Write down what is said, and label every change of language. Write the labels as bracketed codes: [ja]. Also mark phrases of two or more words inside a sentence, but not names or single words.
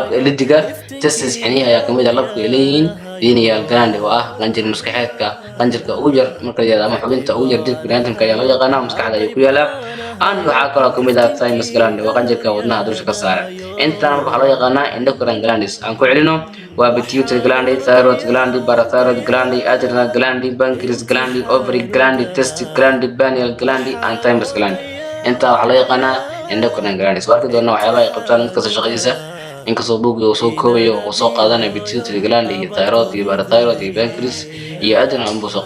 [so] lidiga testis xiniya ayaa kamid ah labka leeyihiin [en] pineal gland [so] oo ah qanjir maskaxeedka qanjirka ugu yar marka la ama xubinta ugu yar jirka bini'aadamka ayaa loo yaqaanaa maskaxda ayuu ku yaalaa waxa kale kamid ah [en] thymus gland [so] waa qanjirka wadnaha dusha ka saaran intaan waxa loo yaqaanaa [en] endocrine glands [so] aan ku celino waa [en] pituitary gland thyroid gland parathyroid gland adrenal gland pancreas gland ovary gland testis gland pineal gland and thymus gland [so] intaa waxa loo yaqaanaa [en] endocrine glands [so] warka doona waxyaabaha ay qabtaan mid kasta shaqadiisa inkastoo buugga uu soo koobayo oo soo qaadanaya [en] pituitary gland [so] iyo thyroid iyo parathyroid iyo pancreas iyo adrenal buu soo